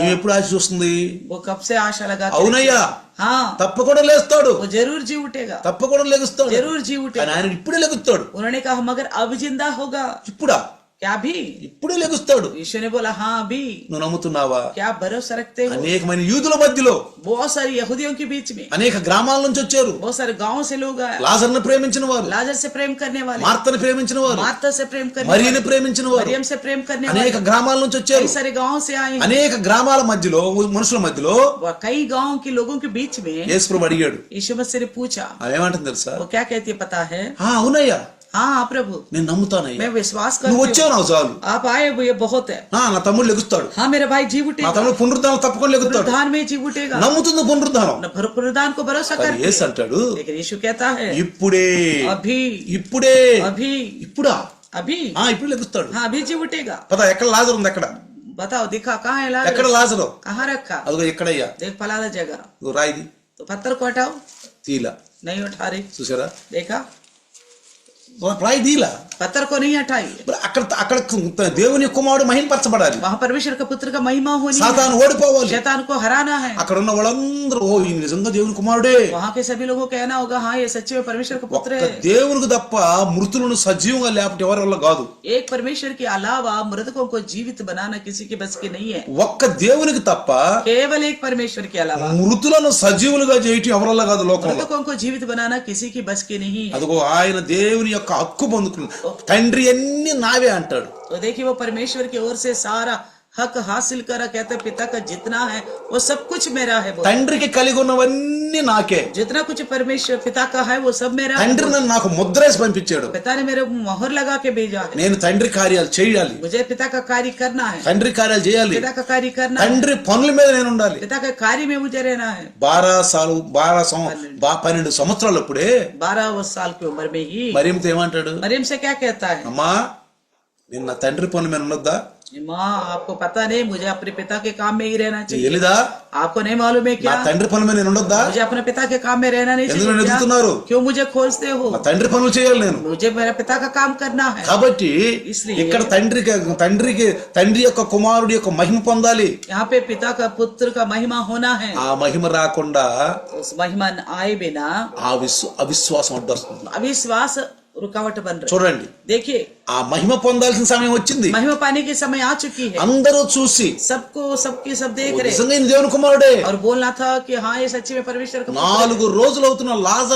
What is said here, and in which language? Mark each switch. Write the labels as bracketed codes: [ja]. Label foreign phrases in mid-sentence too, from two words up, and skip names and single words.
[te] నువ్వు ఎప్పుడు ఆశ చూస్తుంది? [hi] वो कब से आशा लगा? [te] అవునయ్యా, [hi] हाँ [te] తప్పకుండా లేస్తాడు, [hi] वो जरूर जी उठेगा, [te] తప్పకుండా లెగుస్తాడు. [hi] जरूर जी [te] కానీ [hi] उठेगा। [te] ఆయన ఇప్పుడే లెగుస్తాడు. [hi] उन्होंने कहा मगर अब जिंदा होगा [te] ఇప్పుడా? [hi] क्या? भी [te] ఇప్పుడే లెగుస్తాడు. [hi] यीशु ने बोला हाँ अभी। [te] నువ్వు నమ్ముతున్నావా? [hi] क्या भरोसा रखते हो? [te] అనేకమైన యూదుల మధ్యలో [hi] बहुत सारी यहूदियों के बीच में [te] అనేక గ్రామాల నుంచి వచ్చారు. [hi] बहुत सारे गांव से लोग आए, [te] లాజర్ను ప్రేమించిన వారు, [hi] लाजर से प्रेम करने वाले, [te] మార్తను ప్రేమించిన వారు, [hi] मार्ता से प्रेम करने [te] మరియను [hi] वाले, [te] ప్రేమించిన వారు, [hi] मरियम से प्रेम करने [te] అనేక [hi] वाले, [te] గ్రామాల నుంచి వచ్చారు. [hi] कई सारे गांव से आए हैं। [te] అనేక గ్రామాల మధ్యలో మనుషుల మధ్యలో [hi] वह कई गांव के लोगों के बीच में [te] యేసుప్రభు అడిగాడు. [hi] यीशु मसीह ने पूछा, [te] ఏమంటుంది తెలుసా? [hi] वो क्या कहती है पता है? [te] అవునయ్యా, [hi] हाँ प्रभु [te] నేను నమ్ముతానయ్యా, [hi] मैं विश्वास [te] నువ్వు [hi] करती [te] వచ్చావు [hi] हूँ, [te] నాకు చాలు. [hi] आप आए वो ये बहुत है। [te] నా తమ్ముడు లెగుస్తాడు, [hi] हाँ मेरा भाई जी [te] నా [hi] उठेगा, [te] తమ్ముడు పునరుద్ధానం తప్పకుండా లెగుస్తాడు. [hi] पुनरुद्धान में जी उठेगा, [te] నమ్ముతుంది పునరుద్ధానం. [hi] पुनरुद्धान को भरोसा [te] కానీ [hi] करती [te] యేసు [hi] है। [te] అంటాడు, [hi] लेकिन यीशु कहता है [te] ఇప్పుడే [hi] अभी [te] ఇప్పుడే [hi] अभी [te] ఇప్పుడా? [hi] अभी [te] ఇప్పుడు లెగుస్తాడు. [hi] हाँ अभी जी उठेगा। [te] పద, ఎక్కడ లాజరు ఉంది? ఎక్కడ [hi] बताओ दिखा कहाँ है [te] ఎక్కడ [hi] लाजर? [te] లాజరు? [hi] कहाँ रखा? [te] అదిగో ఎక్కడయ్యా? [hi] देख फलाना जगह। [te] ఇదిగో రాయిది [hi] तो पत्थर को हटाओ, [te] తీలా. [hi] नहीं उठा रही, [te] చూసారా? [hi] देखा [te] రాయి తీలా. [hi] पत्थर को नहीं हटाई। [te] మరి అక్కడ అక్కడ దేవుని కుమారుడు మహింపరచబడాలి. [hi] वहाँ परमेश्वर का पुत्र का महिमा होनी है, [te] సాతాను ఓడిపోవాలి. [hi] शैतान को हराना है। [te] అక్కడ ఉన్న వాళ్ళందరూ ఓ ఈ నిజంగా దేవుని కుమారుడే. [hi] वहाँ के सभी लोगों को कहना होगा हाँ ये सच्चे में परमेश्वर का पुत्र [te] ఒక్క [hi] है। [te] దేవునికి తప్ప మృతులను సజీవంగా లేపటి ఎవరి వల్ల కాదు. [hi] एक परमेश्वर के अलावा मृतकों को जीवित बनाना किसी के बस की नहीं है। [te] ఒక్క దేవునికి తప్ప [hi] केवल एक परमेश्वर के अलावा [te] మృతులను సజీవులుగా చేయటం ఎవరి వల్ల కాదు లోకంలో. [hi] मृतकों को जीवित बनाना किसी की बस की नहीं है। [te] అదిగో ఆయన దేవుని యొక్క హక్కు పొందుకున్నాడు. తండ్రి అన్ని నావే అంటాడు. [hi] तो देखिए वो परमेश्वर की ओर से सारा हक हासिल करा, कहते पिता का जितना है वो सब कुछ मेरा है। [te] తండ్రికి కలిగి ఉన్నవన్నీ నాకే. [hi] जितना कुछ परमेश्वर पिता का है वो सब मेरा है। [te] తండ్రి నన్ను నాకు ముద్రేసి పంపించాడు. [hi] पिता ने मेरे मोहर लगा के भेजा है। [te] నేను తండ్రి కార్యాలు చేయాలి, [hi] मुझे पिता का कार्य करना है, [te] తండ్రి కార్యాలు చేయాలి, [hi] पिता का कार्य करना है, [te] తండ్రి పనుల మీద నేను ఉండాలి. [hi] पिता के कार्य में मुझे रहना है। [te] 12 సంవత్సరాలు అప్పుడే [hi] 12 साल की उम्र में ही [te] మరియంతో ఏమంటాడు? [hi] मरियम से क्या कहता है? [te] అమ్మా నేను నా తండ్రి పనుల మీద ఉండొద్దా? [hi] माँ आपको पता नहीं मुझे अपने पिता के काम में ही रहना चाहिए। [te] తెలీదా? [hi] आपको नहीं मालूम है [te] నా [hi] क्या [te] తండ్రి పనుల మీద నేను ఉండొద్దా? [hi] मुझे अपने पिता के काम में रहना नहीं [te] ఎందుకు [hi] चाहिए [te] నన్ను [hi] क्या? [te] ఎదుగుతున్నారు? [hi] क्यों मुझे खोजते हो? [te] నా తండ్రి పనులు చేయాలి నేను. [hi] मुझे मेरे पिता का काम करना है। [te] కాబట్టి [hi] इसलिए [te] ఇక్కడ తండ్రి యొక్క కుమారుడి యొక్క మహిమ పొందాలి. [hi] यहाँ पे पिता का पुत्र का महिमा होना है। [te] ఆ మహిమ రాకుండా [hi] उस महिमा आए बिना [te] అవిశ్వాసం అడ్డొస్తుంది. [hi] अविश्वास रुकावट बन रहा है। [te] చూడండి, [hi] देखिए [te] ఆ మహిమ పొందాల్సిన సమయం వచ్చింది. [hi] महिमा पाने के समय आ चुकी है। [te] అందరూ చూసి [hi] सबको सबके सब देख रहे [te] నిజంగా ఈయన దేవుని కుమారుడే. [hi] और बोलना था कि हाँ ये सच्ची में परमेश्वर का पुत्र है।